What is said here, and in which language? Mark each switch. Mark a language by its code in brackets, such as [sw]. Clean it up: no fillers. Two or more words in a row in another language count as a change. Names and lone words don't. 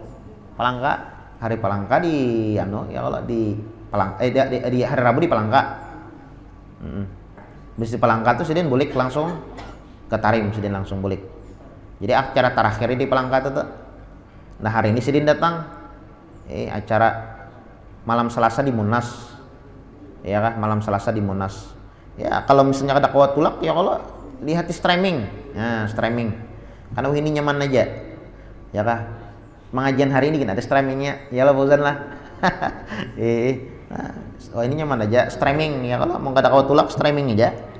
[id] Palangka, hari Palangka di ya Allah di Palangka di hari Rabu di Palangka. [bjn] Bis di Palangka tuh sidin bulik langsung ke Tarim, sidin langsung bulik. [id] Jadi acara terakhir di Palangka itu. Nah, hari ini sidin datang acara malam Selasa di Munas. Ya kah? Malam Selasa di Munas. Ya, kalau misalnya ada kuat tulak ya kalau lihat di streaming. Nah, streaming. Karena ini nyaman aja. Ya kah? Pengajian hari ini kan ada streamingnya. Ya lah bosan lah. Ini nyaman aja streaming ya, kalau mau ada kuat tulak streaming aja.